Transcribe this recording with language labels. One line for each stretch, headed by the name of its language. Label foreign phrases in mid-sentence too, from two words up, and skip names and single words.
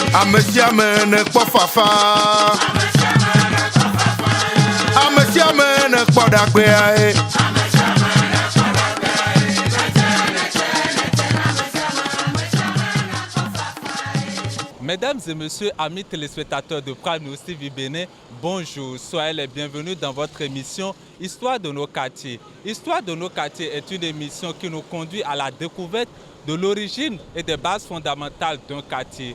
Ewe: Amesiame ne kpɔ fafa. Amesiame ne kpɔ ɖagbea ye.
French: Mesdames et messieurs, amis téléspectateurs de Prime News TV Bénin, bonjour, soyez les bienvenus dans votre émission Histoire de nos quartiers. Histoire de nos quartiers est une émission qui nous conduit à la découverte de l'origine et des bases fondamentales d'un quartier.